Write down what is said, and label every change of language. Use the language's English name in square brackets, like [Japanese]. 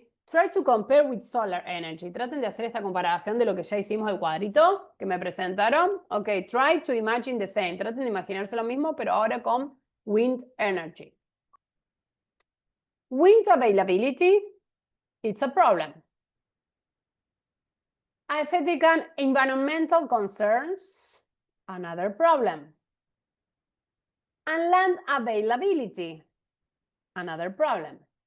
[English] Try to compare with solar energy. [Spanish] Traten de hacer esta comparación de lo que ya hicimos el cuadrito que me presentaron. [English] Okay, try to imagine the same. [Spanish] Traten de imaginarse lo mismo, pero ahora con [English] wind energy. Wind availability, it's a problem. Aesthetic and environmental concerns, another problem. And land availability, another problem.